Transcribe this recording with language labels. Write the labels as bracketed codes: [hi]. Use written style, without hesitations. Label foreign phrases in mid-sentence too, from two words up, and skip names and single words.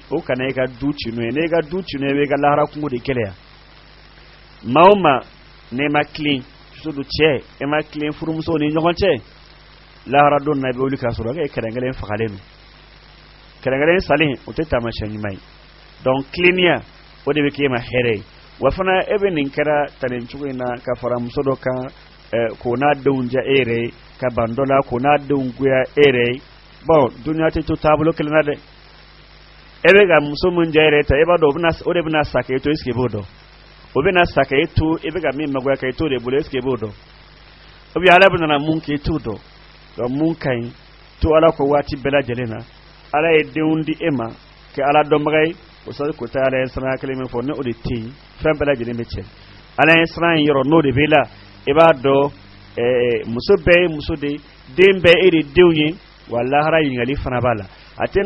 [bm] o kana e ka du ci n'o ye n'e ka du ci n'o ye i bɛ ka lahara kungo de gɛlɛya maa o maa n'e ma tilen surtout cɛ e ma tilen furumusow ni ɲɔgɔn cɛ lahara don na i bɛ wuli k'a sɔrɔ e kɛrɛnkɛrɛn fagalen don kɛrɛnkɛrɛn salen o tɛ taamasiyɛn ɲuman ye donc tilennenya o de bɛ k'e ma hɛrɛ ye wa fana e bɛ nin kɛra tan nin cogo in na ka fara muso dɔ kan k'o n'a denw diya e yɛrɛ ye ka ban dɔ la k'o n'a denw goya e yɛrɛ ye bon duniya tɛ to taabolo kelen na dɛ e bɛ ka muso min diya e yɛrɛ ta e b'a dɔn o de bɛna sa k'e to [fr] est ce que [bm] e b'o dɔn o bɛna sa k'e to e bɛ ka min magoya k'e to de bolo [fr] est ce que [bm] e b'o dɔn [fr] ou bien [bm] ala bɛna mun k'e t'o dɔn donc mun ka ɲi to ala ko waati bɛɛ lajɛlen na ala ye denw di e ma kɛ ala dɔnbaga ye o sɔrɔ ko ta ala ye siranya kelen min fɔ ne o de tɛ yen fɛn bɛɛ lajɛlen bɛ cɛ ala ye siran in yɔrɔ n'o de b'e la i b'a dɔn muso bɛɛ ye muso de den bɛɛ e de denw ye wa lahara ɲininkali fana b'a la a tɛ